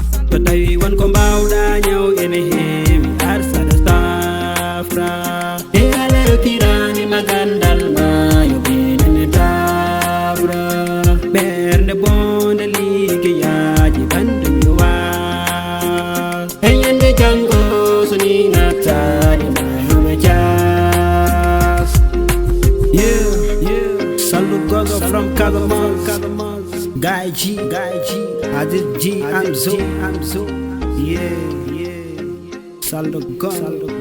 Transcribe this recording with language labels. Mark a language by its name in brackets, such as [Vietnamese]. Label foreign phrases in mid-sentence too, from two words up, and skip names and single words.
[Fula] So tawi won ko mbawɗa nyaw ene heewi, ar saɗa safra. E alero kirani magandal mayo ɓe nene tabra. Ɓernde bonde liggeyaaji bandum yo was. E yande jango so ni nattali mayo ɓe jas. [English] Yeah, yeah. Sallu Gogo from Casamance. Guy G, Guy G. Aziz G, I'm Zo, I'm Zo. Yeah, yeah. Sallu Gogo.